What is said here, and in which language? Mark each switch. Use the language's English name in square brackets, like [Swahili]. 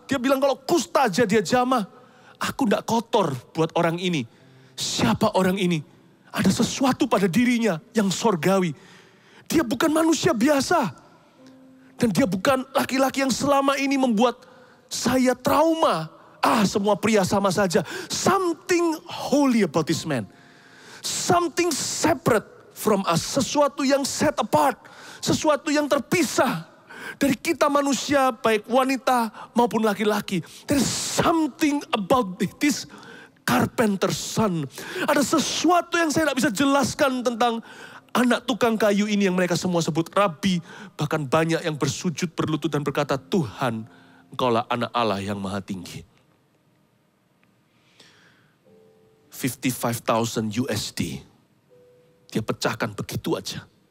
[Indonesian] Dia bilang kalau kusta aja dia jamah, aku nggak kotor buat orang ini. Siapa orang ini? Ada sesuatu pada dirinya yang sorgawi. Dia bukan manusia biasa. Dan dia bukan laki-laki yang selama ini membuat saya trauma. Semua pria sama saja. [English] Something holy about this man. Something separate from us. [Indonesian] Sesuatu yang [English] set apart. [Indonesian] Sesuatu yang terpisah dari kita manusia, baik wanita maupun laki-laki. [English] There is something about this carpenter's son. [Indonesian] Ada sesuatu yang saya tidak bisa jelaskan tentang anak tukang kayu ini yang mereka semua sebut Rabi. Bahkan banyak yang bersujud berlutut dan berkata, Tuhan, Engkaulah anak Allah yang maha tinggi. 55,000 USD. Dia pecahkan begitu aja.